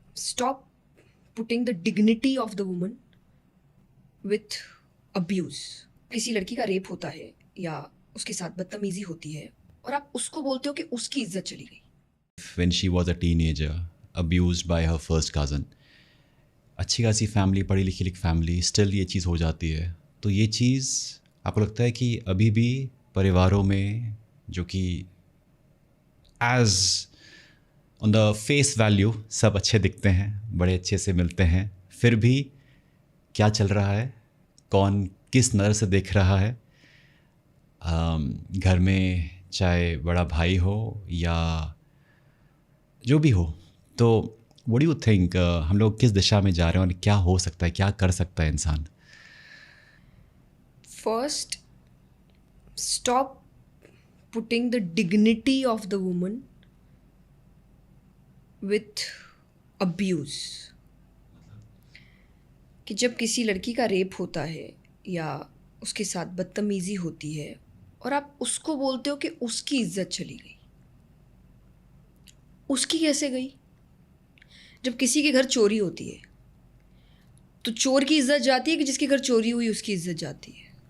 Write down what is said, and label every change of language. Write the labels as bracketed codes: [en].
[en] stop putting the dignity of the woman with abuse. [hi] किसी लड़की का रेप होता है या उसके साथ बदतमीजी होती है और आप उसको बोलते हो कि उसकी इज्जत चली गई. [en] When she was a teenager, abused by her first cousin. [hi] अच्छी खासी फैमिली, पढ़ी लिखी फैमिली, स्टिल ये चीज़ हो जाती है. तो ये चीज़ आपको लगता है कि अभी भी परिवारों में जो कि [en] as on the face value [hi] सब अच्छे दिखते हैं, बड़े अच्छे से मिलते हैं, फिर भी क्या चल रहा है, कौन किस नज़र से देख रहा है, घर में चाहे बड़ा भाई हो या जो भी हो. तो [en] what do you think, [hi] हम लोग किस दिशा में जा रहे हैं और क्या हो सकता है, क्या कर सकता है इंसान? [en] First, stop putting the dignity of the woman with abuse. [hi] कि जब किसी लड़की का रेप होता है या उसके साथ बदतमीजी होती है और आप उसको बोलते हो कि उसकी इज्जत चली गई. उसकी कैसे गई? जब किसी के घर चोरी होती है तो चोर की इज्जत जाती है कि जिसके घर चोरी हुई उसकी इज्जत जाती है?